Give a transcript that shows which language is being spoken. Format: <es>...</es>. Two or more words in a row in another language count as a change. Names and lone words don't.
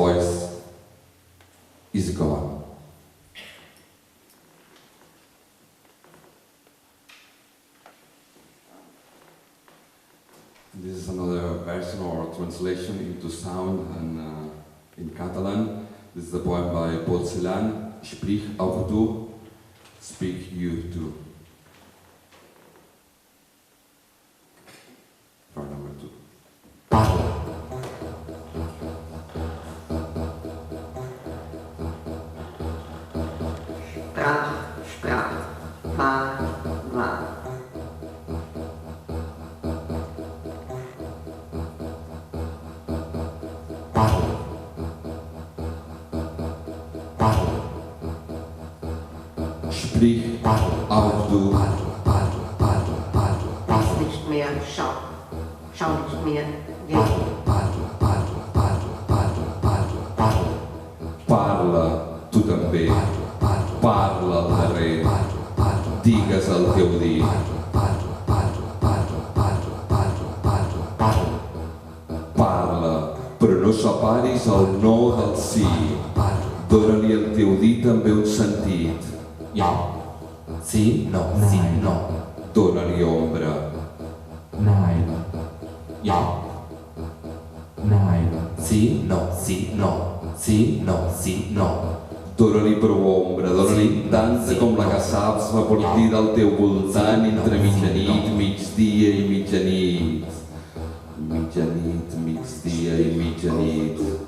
<en>voice is gone. This is another version or translation into sound and in Catalan. This is a poem by Sutherland.</en> <de>Sprich auch du,</de> <en>speak you too. For number 2.</en> <ca>Parla.</ca> <de>Sprach, Parla.</de> <ca>Parla. Parla.</ca> <de>Sprich auch du. Lies nicht mehr, schau. Schau nicht mehr, geh.</de> <ca>Parla, tu també. Parla al carrer. Digues el teu dir. Parla, però no separis el no del sí. Dóna-li al teu dir també un sentit. Ja. Sí, no, sí, no. Dóna-li ombra.</ca> <de>Nein. Ja. Nein.</de> <ca>Sí, no, sí, no. Sí, no, sí, no. Dóna-li prou ombra, dóna-li tanta com la que saps repartir del teu voltant entre mitjanit, migdia i mitjanit. Mitjanit, migdia i mitjanit.</ca>